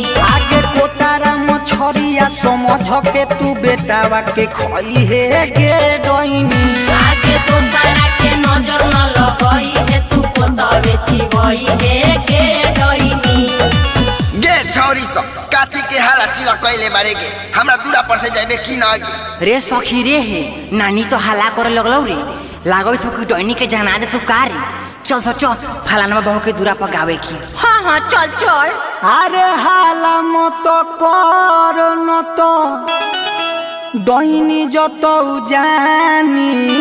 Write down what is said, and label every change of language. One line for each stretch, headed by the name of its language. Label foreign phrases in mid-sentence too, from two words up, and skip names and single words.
Angika: आगे कोतारा मछरिया समझ के तू बेटावा के खई हे गे डइनी। आगे दोसरा के नजर न लगई है तू पोतावे चिबई हे गे डइनी। गे छौरी सब काती के हाला चिला कइले बारे गे हमरा दूरा पर से जाइबे कि न गे। रे सखी रे हे नानी तो हल्ला करे लगलौ रे लागो सखी डोइनी के जना दे तू कारी। चल सो चल फलाना बहू के दूरा पर गावे की। हाँ हाँ चल चल। अरे हाला मत कर न तो डइनी जतौ जानी।